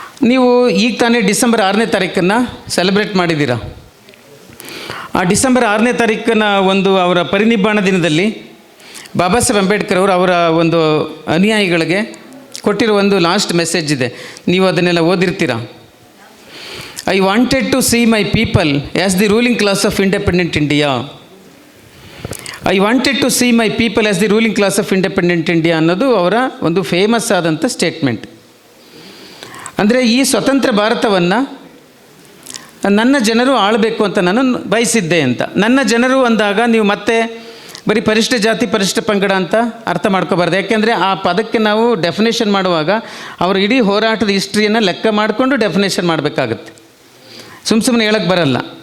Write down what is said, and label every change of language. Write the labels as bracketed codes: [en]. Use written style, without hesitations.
[kn] ನೀವು ಈಗ ತಾನೇ ಡಿಸೆಂಬರ್ 6ನೇ ತಾರೀಕನ್ನು ಸೆಲೆಬ್ರೇಟ್ ಮಾಡಿದ್ದೀರಾ. ಆ ಡಿಸೆಂಬರ್ 6ನೇ ತಾರೀಕನ ಒಂದು ಅವರ ಪರಿನಿಬ್ಬಾಣ ದಿನದಲ್ಲಿ ಬಾಬಾ ಸಾಹೇಬ್ ಅಂಬೇಡ್ಕರ್ ಅವರ ಒಂದು ಅನುಯಾಯಿಗಳಿಗೆ ಕೊಟ್ಟಿರೋ ಒಂದು ಲಾಸ್ಟ್ ಮೆಸೇಜ್ ಇದೆ, ನೀವು ಅದನ್ನೆಲ್ಲ ಓದಿರ್ತೀರಾ. [en] I wanted to see my people as the ruling class of independent India. I wanted to see my people as the ruling class of independent India [kn] ಅನ್ನೋದು ಅವರ ಒಂದು ಫೇಮಸ್ ಆದಂಥ ಸ್ಟೇಟ್ಮೆಂಟ್. ಅಂದರೆ ಈ ಸ್ವತಂತ್ರ ಭಾರತವನ್ನು ನನ್ನ ಜನರು ಆಳಬೇಕು ಅಂತ ನಾನು ಬಯಸಿದ್ದೆ ಅಂತ. ನನ್ನ ಜನರು ಅಂದಾಗ ನೀವು ಮತ್ತೆ ಬರೀ ಪರಿಶಿಷ್ಟ ಜಾತಿ ಪರಿಶಿಷ್ಟ ಪಂಗಡ ಅಂತ ಅರ್ಥ ಮಾಡ್ಕೋಬಾರ್ದು. ಯಾಕೆಂದರೆ ಆ ಪದಕ್ಕೆ ನಾವು ಡೆಫಿನೇಷನ್ ಮಾಡುವಾಗ ಅವರ ಇಡೀ ಹೋರಾಟದ ಹಿಸ್ಟ್ರಿಯನ್ನು ಲೆಕ್ಕ ಮಾಡಿಕೊಂಡು ಡೆಫಿನೇಷನ್ ಮಾಡಬೇಕಾಗತ್ತೆ. ಸುಮ್ಮನೆ ಹೇಳಕ್ಕೆ ಬರಲ್ಲ.